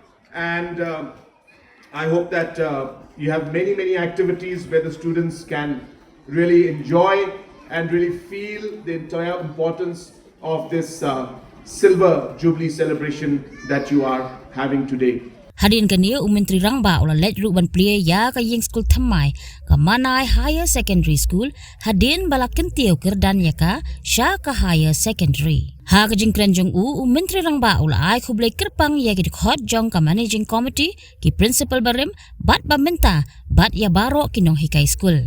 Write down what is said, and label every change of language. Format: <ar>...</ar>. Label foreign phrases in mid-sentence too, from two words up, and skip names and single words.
<en>And I hope that you have many activities where the students can really enjoy and really feel the entire importance of this Silver Jubilee celebration that you are having today.</en> <kha>Hadin kania menteri rangba ula let ruban plie ya ka Skul thamai ka Manai Higher Secondary School hadin balakin tiaw kerdan ya ka sya ka Higher Secondary. Ha ka jingkrenjong menteri rangba ula ai khublai kerpang ya ki khot jong ka</kha> <en>managing committee</en> <kha>ki principal barim bat bamenta bat ya baro kinong hikai school.</kha>